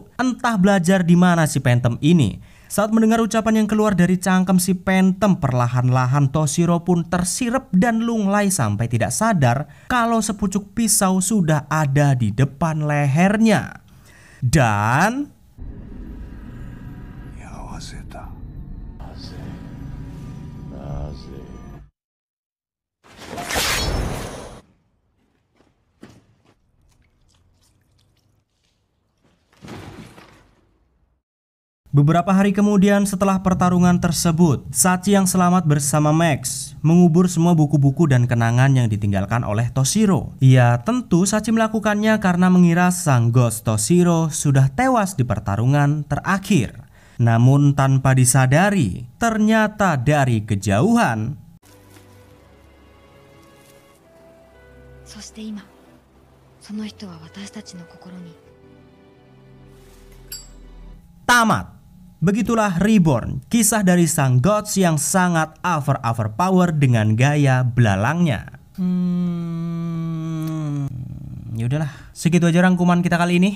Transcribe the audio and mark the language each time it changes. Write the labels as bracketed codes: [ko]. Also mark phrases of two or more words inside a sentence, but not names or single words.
[id] Entah belajar di mana si Phantom ini. Saat mendengar ucapan yang keluar dari cangkem si Phantom, perlahan-lahan Toshiro pun tersirep dan lunglai sampai tidak sadar kalau sepucuk pisau sudah ada di depan lehernya. Dan [ja] 居合わせた。なぜなぜ [id] beberapa hari kemudian setelah pertarungan tersebut, Sachi yang selamat bersama Max mengubur semua buku-buku dan kenangan yang ditinggalkan oleh Toshiro. Ya tentu Sachi melakukannya karena mengira sang Ghost Toshiro sudah tewas di pertarungan terakhir. Namun tanpa disadari, ternyata dari kejauhan [ja] そして今その人は私たちの心に [id] tamat. Begitulah Reborn, kisah dari sang gods yang sangat overpower dengan gaya belalangnya. Yaudahlah, segitu aja rangkuman kita kali ini.